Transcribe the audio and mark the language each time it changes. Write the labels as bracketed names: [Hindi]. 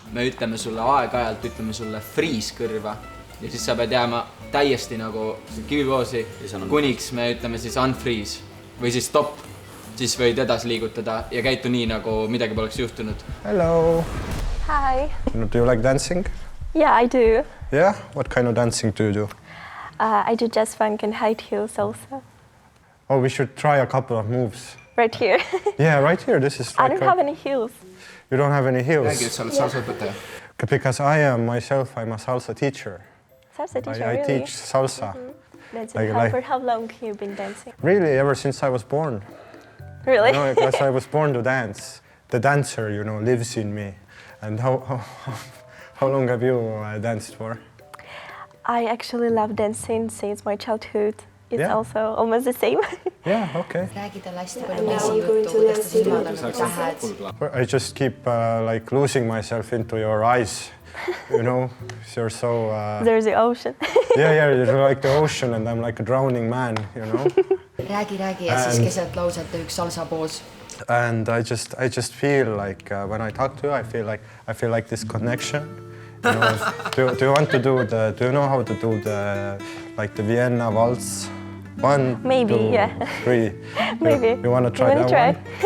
[Estonian] Me ütleme sulle aeg-ajalt, ütleme sulle freeze kõrva ja siis sa pead jääma täiesti nagu kivipoosi, kuniks me ütleme siis unfreeze või siis stop. Siis võid edasi liigutada ja käitu nii, nagu midagi poleks juhtunud. [English] Hello! Hi! Do you like dancing? Yeah, I do. Yeah? What kind of dancing do you do? I do jazz funk and high heels also. Oh, we should try a couple of moves. Right here. Yeah, right here. This is I don't have any heels. You don't have any heels? [Estonian] Räägi, et sa oled salsaõpetaja. [English] Because I am myself, I'm a salsa teacher. Salsa teacher, I really? teach salsa. For how long have you been dancing? Really, ever since I was born. Really? No, because I was born to dance. The dancer, lives in me. And how long have you danced for? I actually love dancing since my childhood. It's also almost the same. Yeah, okay. [Estonian] Räägi talle hästi palju mesijuttu, kuidas ta sinu nagu tähed. [English] I just keep losing myself into your eyes. You're so... There's the ocean. Yeah, you're like the ocean and I'm like a drowning man, [Estonian] Räägi ja siis keset lauset üks salsa poos. [English] And I just feel like when I talk to you, I feel like this connection. Do you want to do do you know how to do the Vienna waltz? 1, Maybe, 2, yeah. 3. Maybe. You want to try that one?